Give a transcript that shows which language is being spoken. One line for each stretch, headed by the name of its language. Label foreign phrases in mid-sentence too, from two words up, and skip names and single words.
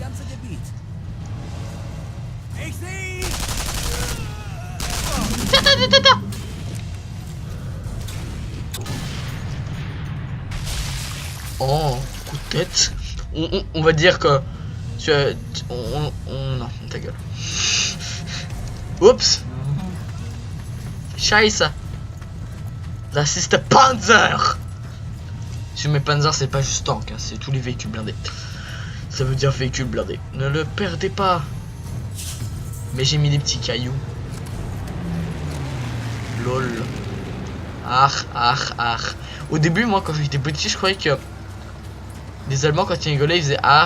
French: Oh, coup de tête. On va dire que non, ta gueule. Oups.
German: Scheiße. Das ist der Panzer.
French: Si je mets Panzer, c'est pas juste tank, hein, c'est tous les véhicules blindés. Ça veut dire véhicule blindé. Ne le perdez pas. Mais j'ai mis des petits cailloux. Lol. Ah. Au début, moi, quand j'étais petit, je croyais que les Allemands, quand ils rigolaient, ils faisaient ah.